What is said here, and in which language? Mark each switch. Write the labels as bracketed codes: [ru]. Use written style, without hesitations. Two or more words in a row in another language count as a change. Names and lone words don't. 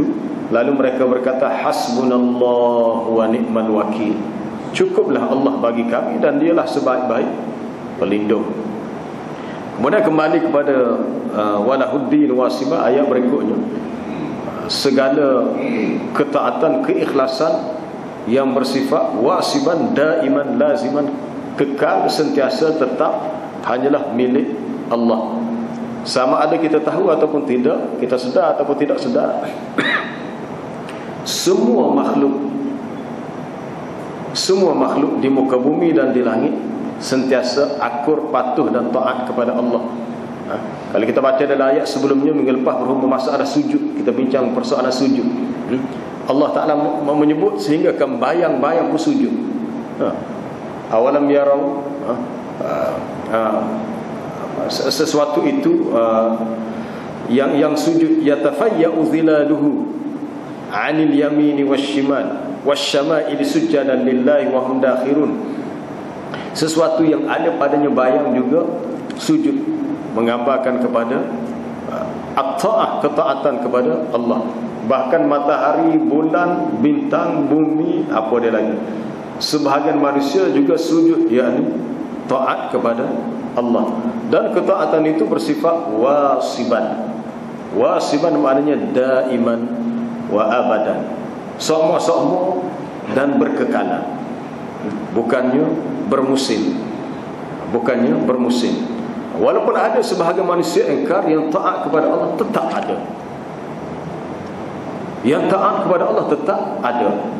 [ms] Lalu mereka berkata, [ar] حسبنا الله ونعم الوكيل, [ms] cukuplah Allah bagi kami dan dialah sebaik-baik pelindung. Kemudian kembali kepada [ar] وله الدين واصبا, [ms] ayat berikutnya. Segala ketaatan, keikhlasan yang bersifat [ar] واصبا دائما لازما, [ms] kekal, sentiasa, tetap, hanyalah milik Allah. Sama ada kita tahu ataupun tidak, kita sedar ataupun tidak sedar, semua makhluk di muka bumi dan di langit sentiasa akur, patuh dan taat kepada Allah. Kalau kita baca dalam ayat sebelumnya, minggu lepas berhubung masalah sujud, kita bincang persoalan sujud. Allah Ta'ala menyebut sehingga bayang-bayang pun sujud. [ar] أولم يروا, [ms] sesuatu itu yang sujud, [ar] يتفيأ ظلاله عن اليمين والشمال والشمائل سجدا لله وهم داخرون. [ms] Sesuatu yang ada padanya bayang juga sujud, menggambarkan kepada at-ta'ah, ketaatan kepada Allah. Bahkan matahari, bulan, bintang, bumi, apa dia lagi, sebahagian manusia juga sujud, yakni taat kepada Allah. Dan ketaatan itu bersifat wasiban. Wasiban maknanya [ar] دائما وأبدا, [ms] sama-sama dan berkekalan, bukannya bermusim. Walaupun ada sebahagian manusia engkar, yang taat kepada Allah tetap ada. Yang taat kepada Allah tetap ada.